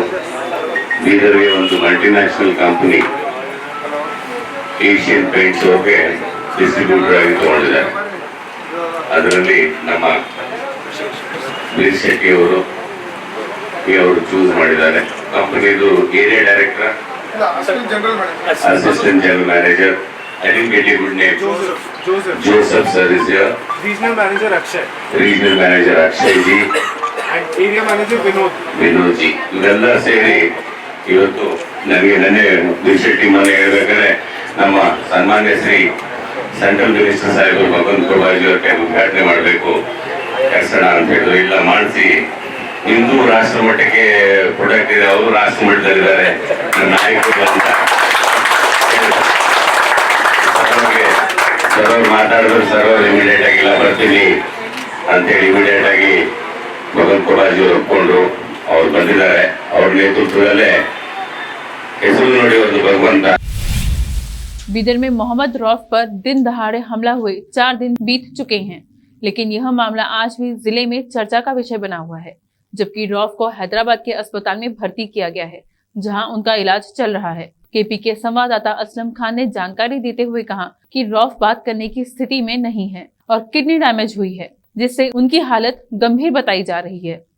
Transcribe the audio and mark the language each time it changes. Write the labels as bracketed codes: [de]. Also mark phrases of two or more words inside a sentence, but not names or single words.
[kn] ಬೀದರ್ಗೆ ಒಂದು [en] multinational company [kn] ಏಷಿಯನ್ ಪೇಂಟ್ಸ್ ಅವ್ರಿಗೆ ಡಿಸ್ಟ್ರಿಬ್ಯೂಟರ್ ಆಗಿ ತಗೊಂಡಿದ್ದಾರೆ. ಅದರಲ್ಲಿ ನಮ್ಮ ವೀರ್ ಶೆಟ್ಟಿ ಅವರು ಚೂಸ್ ಮಾಡಿದ್ದಾರೆ. [en] ಕಂಪನಿದು area director, assistant general manager, I didn't get your good name. Joseph sir is here. Regional manager Akshay ji. And area manager Vinod ji. [kn] ಇವರೆಲ್ಲ ಸೇರಿ ಇವತ್ತು ನನಗೆ ವೀರ್ ಶೆಟ್ಟಿ ಮನೆ ಹೇಳ್ಬೇಕಾದ್ರೆ ನಮ್ಮ ಸನ್ಮಾನ್ಯ ಶ್ರೀ [en] central minister [kn] ಸಾಹೇಬರು ಭಗವಂತ ಖುಬಾಜಿ ಅವ್ರ ಕೈ ಉದ್ಘಾಟನೆ ಮಾಡಬೇಕು ಕೆಲಸಣ ಅಂತ ಹೇಳಿದ್ರು. ಇಲ್ಲ ಮಾಡಿಸಿ, ಹಿಂದೂ ರಾಷ್ಟ್ರ ಮಟ್ಟಕ್ಕೆ ಪ್ರಾಡಕ್ಟ್ ಇದೆ, ಅವರು ರಾಷ್ಟ್ರ ಮಟ್ಟದಲ್ಲಿದ್ದಾರೆ, ನನ್ನ ನಾಯಕರು ಅಂತ ಸರ್ ಅವ್ರು ಮಾತಾಡಿದ್ರು. ಸರ್ ಅವ್ರು ಇಮಿಡಿಯೇಟ್ ಆಗಿ ಇಲ್ಲ ಬರ್ತೀನಿ ಅಂತೇಳಿ ಇಮಿಡಿಯೇಟ್ ಆಗಿ ಭಗವಂತ ಖುಬಾಜಿ ಅವರು ಒಪ್ಕೊಂಡ್ರು. ಅವ್ರು ಬಂದಿದ್ದಾರೆ. ಅವ್ರ ನೇತೃತ್ವದಲ್ಲೇ ಹೆಸರು ನೋಡಿ ಒಂದು ಭಗವಂತ. [hi] बीदर में मोहम्मद रौफ पर दिन दहाड़े हमला हुए 4 दिन बीत चुके हैं, लेकिन यह मामला आज भी जिले में चर्चा का विषय बना हुआ है। जबकि रौफ को हैदराबाद के अस्पताल में भर्ती किया गया है, जहां उनका इलाज चल रहा है। केपी के संवाददाता असलम खान ने जानकारी देते हुए कहा कि रौफ बात करने की स्थिति में नहीं है और [en] kidney damage [hi] हुई है, जिससे उनकी हालत गंभीर बताई जा रही है।